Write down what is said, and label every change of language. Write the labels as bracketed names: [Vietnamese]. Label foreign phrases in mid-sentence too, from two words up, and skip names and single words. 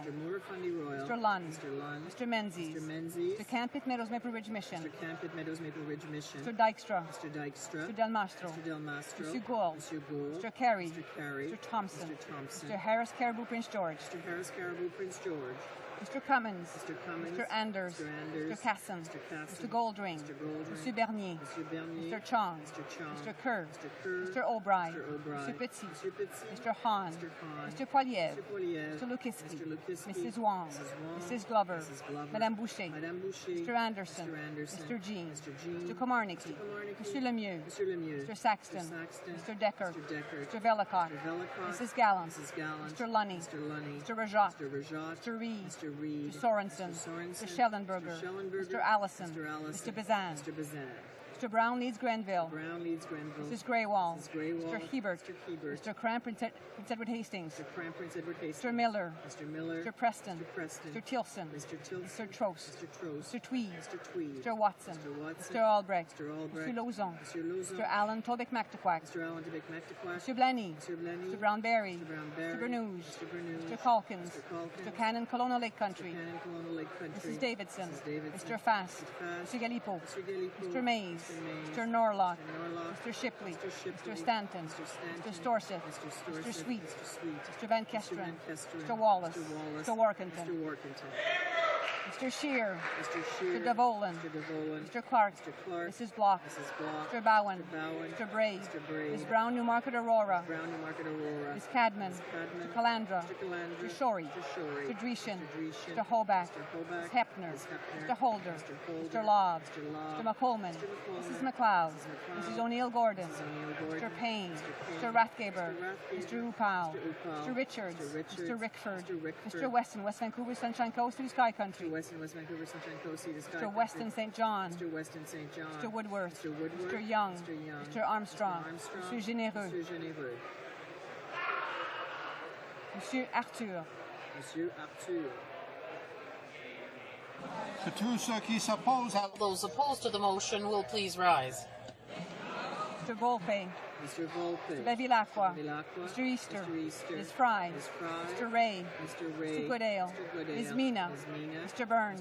[English] Mr. Lund. Mr. Menzies. Mr. Camp Pitt Meadows Maple Ridge Mission. Mr. Dykstra. Mr. Del Mastro. Mr. Gould. Mr. Carey. Mr. Thompson. Mr. Harris Caribou Prince George. Mr. Cummins. Mr. Anders. Mr. Casson. Mr. Goldring. Mr. Bernier. Mr. Chong. Mr. Kerr. Mr. O'Brien. Mr. Pitsy. Mr. Hahn. Mr. Poiliev. Mr. Lukiski. Mrs. Wong. Mrs. Glover. Madame Boucher. Mr. Anderson. Mr. Jean. Mr. Komarnicki. Mr. Lemieux. Mr. Saxton. Mr. Decker. Mr. Velicott. Mrs. Gallant. Mr. Lunny. Mr. Rajat. Mr. Reed. Mr. Sorensen. Mr. Schellenberger. Mr. Allison. Mr. Bazan. Mr. Brown leads Grenville. Mrs. Greywall. Mr. Hebert. Mr. Cramp, Prince Edward Hastings. Mr. Miller. Mr. Preston. Mr. Tilson. Mr. Trost. Mr. Tweed. Mr. Watson. Mr. Albrecht. Mr. Lauzon. Mr. Allen Tobic McTaquac. Mr. Blaney. Mr. Brownberry. Mr. Bernouge. Mr. Calkins. Mr. Cannon Colonial Lake Country. Mrs. Davidson. Mr. Fast. Mr. Galipo. Mr. Mays. Mr. Norlock. Mr. Shipley. Mr. Stanton. Mr. Storseth. Mr. Sweet. Mr. Van Kesteren. Mr. Wallace. Mr. Workington. Mr. Shear. Mr. Devolan. Mr. Clark. Mrs. Block. Mr. Bowen. Mr. Bray. Ms. Brown Newmarket Aurora. Ms. Cadman. Mr. Calandra. Mr. Shorey. Mr. Dreeshin. Mr. Hoback. Ms. Hepner. Mr. Holder. Mr. Lobb. Mr. McColman. Mrs. McLeod. Mrs. O'Neill Gordon. Mr. Payne. Mr. Rathgaber. Mr. Upow. Mr. Richards. Mr. Rickford. Mr. Weston, West Vancouver Sunshine Coast to the Sky Country. Mr. Weston St. John. Mr. Woodworth. Mr. Young. Mr. Armstrong. Mr. Généreux. Monsieur Arthur. Those opposed to the motion will please rise. Mr. Volpe. Mr. Bevilacqua. Mr. Easter. Ms. Fry. Mr. Ray. Mr. Goodale. Ms. Mina. Mr. Byrne.